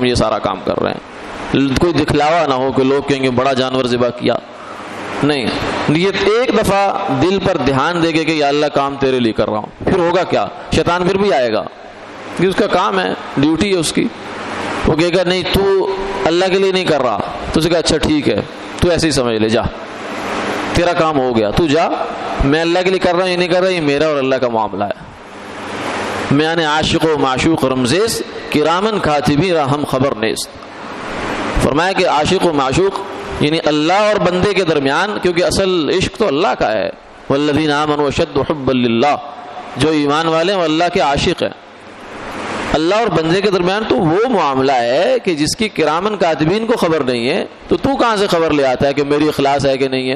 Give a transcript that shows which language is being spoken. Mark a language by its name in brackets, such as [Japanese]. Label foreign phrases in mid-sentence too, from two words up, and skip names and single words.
[Urdu] یہ سارا کام کر رہے ہیں، کوئی دکھلاوا نہ ہو کہ لوگ کہیں گے بڑا جانور ذبح کیا، نہیں، نیت ایک دفعہ دل پر دھیان دے کے کہ یا اللہ کام تیرے لیے کر رہا ہوں، پھر ہوگا کیا، شیطان پھر بھی آئے گا، کہ اس کا کام ہے، ڈیوٹی ہے اس کی، وہ کہے گا نہیں تو اللہ کے لیے نہیں کر رہا، تو اسے کہا اچھا ٹھیک ہے، تو ایسے ہی سمجھ لے، جا تیرا کام ہو گیا، تو جا میں اللہ کے لیے کر رہا ہوں یہ نہیں کر رہا، یہ میرا اور اللہ کا معاملہ ہے. [Persian] میان عاشق و معشوق رمزیز کرامن کاتبین را ہم خبر نیست. [Urdu] فرمایا کہ عاشق و معشوق یعنی اللہ اور بندے کے درمیان، کیونکہ اصل عشق تو اللہ کا ہے. [Arabic] والذین آمنوا اشد حبا للہ، [Urdu] جو ایمان والے ہیں وہ اللہ کے عاشق ہیں. اللہ اور بندے کے درمیان تو وہ معاملہ ہے کہ جس کی کرامن کاتبین کو خبر نہیں ہے، تو کہاں سے خبر لے آتا ہے کہ میری اخلاص ہے کہ نہیں ہے؟